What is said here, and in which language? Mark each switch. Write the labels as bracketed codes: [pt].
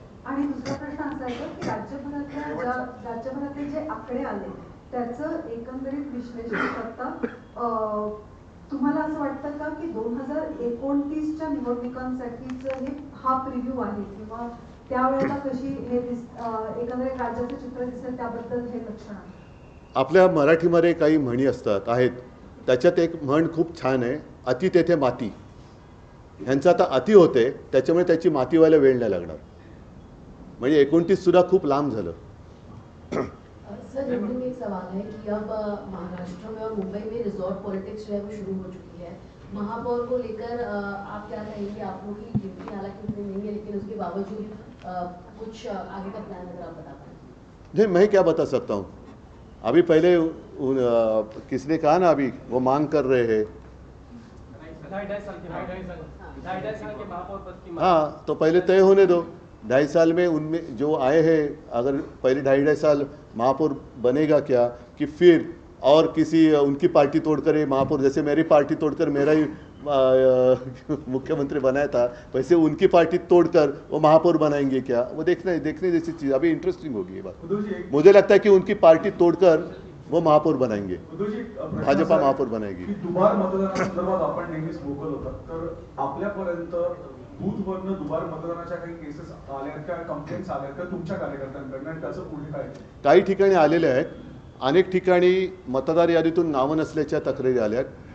[mr] आणि दुसरा प्रश्न असा आहे की राज्यभरातले जे आकडे आले त्याचं एकंदरीत विश्लेषण करता तुम्हाला असं वाटतं का की 2029च्या निवडणुकांसाठीचं हा प्रिव्ह्यू आहे किंवा त्यावेळेला कशी हे एकंदरीत राज्याचं चित्र दिसेल त्याबद्दल हे लक्षण आहे? आपल्या मराठीमध्ये काही म्हणी असतात आहेत, त्याच्यात एक म्हण खूप छान आहे, अति तेथे माती। ह्यांचं आता अति होते, त्याच्यामुळे त्याची माती व्हायला वेळ नाही लागणार. म्हणजे 29 सुद्धा खूप लांब झालं. [hi] सर हिंदी में एक सवाल है कि अब महाराष्ट्र में और मुंबई में रिजॉर्ट पॉलिटिक्स जो है वो शुरू हो चुकी है. महापौर को लेकर आप क्या कहेंगे? आप लोग की ड्यूटी हालांकि उतनी नहीं है, लेकिन उसके बावजूद कुछ आगे का प्लान अगर आप बता पाएं. नहीं, मैं क्या बता सकता हूँ. अभी पहले किसने कहा ना, अभी वो मांग कर रहे हैं. ढाई साल के महापौर पद की हाँ, तो पहले तय होने दो. 2.5 साल में उनमें जो आए हैं, अगर पहले 2.5 साल महापौर बनेगा क्या, कि फिर और किसी उनकी पार्टी तोड़कर ये महापौर, जैसे मेरी पार्टी तोड़कर मेरा ही मुख्यमंत्री बनाया था, वैसे उनकी पार्टी तोड़कर वो महापौर बनाएंगे क्या, वो देखने जैसी चीज़. अभी इंटरेस्टिंग होगी ये बात. मुझे लगता है कि उनकी पार्टी तोड़कर वो महापौर बनाएंगे, भाजपा महापौर बनाएगी. [mr] दुबार मतदानासंदर्भात आपण नेहमीच वोकल होतात, तर आपल्यापर्यंत बूथवरनं दुबार मतदानाच्या काही केसेस आल्यात का, कंप्लेंट्स आल्यात का तुमच्या कार्यकर्त्यांकडनं, आणि त्याचं पुढे काय? काही ठिकाणी आलेले आहेत. अनेक ठिकाणी मतदार यादीतून नावं नसल्याच्या तक्रारी आल्यात.